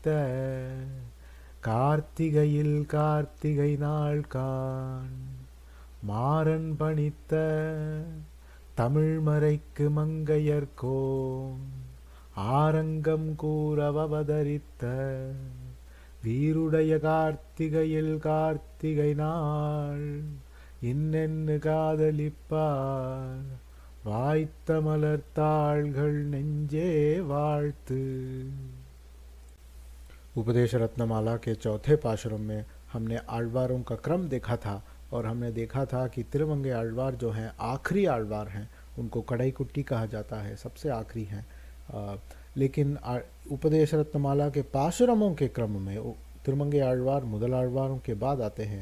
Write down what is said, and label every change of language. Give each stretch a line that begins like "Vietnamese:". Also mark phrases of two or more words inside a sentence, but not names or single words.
Tamil: கார்த்திகையில் கார்த்திகை நாள் காண், மாறன் பணித்த தமிழ்மறைக்கு மங்கையர்கோன் ஆரங்கம் கூறவதரித்த வீருடைய கார்த்திகையில் கார்த்திகை நாள் இன்னென்னு காதலிப்பார் வாய்த்த மலர்த்தாள்கள் நெஞ்சே வாழ்த்து।
Hindi: उपदेश रत्नमाला के चौथे पाशुरम में हमने आழ்वारों का क्रम देखा था और हमने देखा था कि तिरुमंगे आழ்वार जो हैं आखिरी आழ்वार हैं। उनको
Tamil: கடை குட்டி
Hindi: कहा जाता है, सबसे आखिरी हैं। लेकिन उपदेश रत्नमाला के पाशुरमों के क्रम में तिरुमंगे आழ்वार मुदलाழ்वारों के बाद आते हैं।